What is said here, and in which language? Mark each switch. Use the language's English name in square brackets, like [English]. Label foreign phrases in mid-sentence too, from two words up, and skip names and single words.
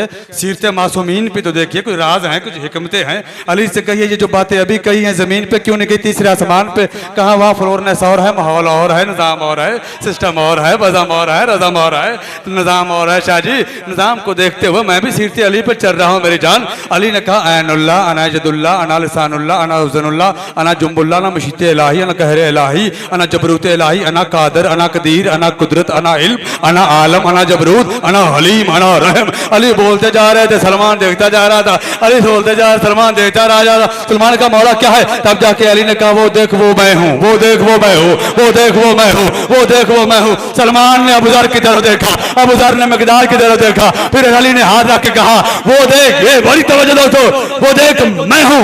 [Hindi] सीरत मासूमीन पे तो देखिए कुछ राज हैं, कुछ हिकमतें हैं। अली से कहिए ये जो बातें अभी कही हैं जमीन पे क्यों नहीं गई तीसरे आसमान पे, कहाँ वहाँ फ्लोरनेस और है, माहौल और है, निज़ाम और है, सिस्टम और है, बज़म और है, रज़म और है, निज़ाम और है। शाह जी निज़ाम को देखते हुए मैं भी सीरत अली पर चल रहा हूँ मेरी जान। अली ने कहा [Arabic] عين الله أنا يد الله أنا لسان الله أنا حزن الله أنا جنب الله أنا مشيئة إلهي أنا قهر إلهي أنا جبروت إلهي أنا قادر أنا قدير أنا قدرة أنا علم أنا عالم أنا جبروت أنا حليم أنا رحم. [Hindi] अली बोलते जा रहे थे, सलमान देखता जा रहा था, अली बोलते जा रहे, सलमान देखता रहा था। सलमान का मौला क्या है, तब जाके अली ने कहा वो देख वो मैं हूँ, वो देख वो मैं हूँ, वो देख वो मैं हूँ, वो देख वो मैं हूँ। सलमान ने अबू ज़र की तरफ देखा, अबू ज़र ने मिक़दार की तरफ देखा, फिर अली ने हाथ रख के कहा वो देख, ये बड़ी तवज्जो दोस्तों, वो देख मैं हूँ।